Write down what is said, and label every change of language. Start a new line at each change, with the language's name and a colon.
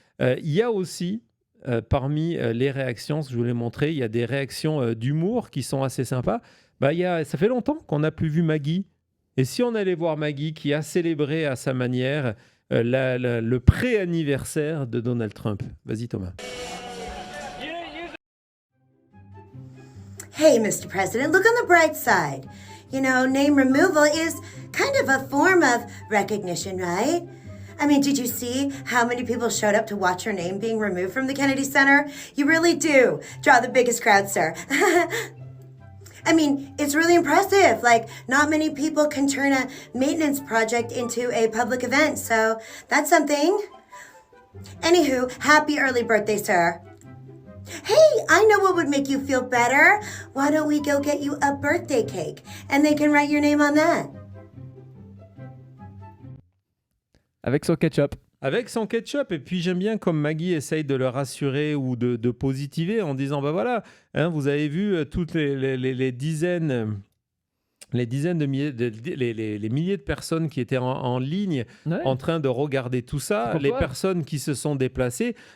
French: Il y a aussi, parmi les réactions, ce que je voulais montrer, il y a des réactions d'humour qui sont assez sympas. Ça fait longtemps qu'on n'a plus vu Maggie. Et si on allait voir Maggie qui a célébré à sa manière le pré-anniversaire de Donald Trump. Vas-y Thomas.
English: Hey, Mr. President, look on the bright side. name removal is kind of a form of recognition, right? I mean, did you see how many people showed up to watch your name being removed from the Kennedy Center? You really do draw the biggest crowd, sir. I mean, it's really impressive. Like, not many people can turn a maintenance project into a public event, so that's something. Anywho, happy early birthday, sir. Hey, I know what would make you feel better. Why don't we go get you a birthday cake, and they can write your name on that?
French: Avec son ketchup. Avec son ketchup. Et puis j'aime bien comme Maggie essaye de le rassurer ou de positiver en disant bah voilà, vous avez vu toutes les dizaines de milliers, les milliers de personnes qui étaient en ligne en train de regarder tout ça, les personnes qui se sont déplacées.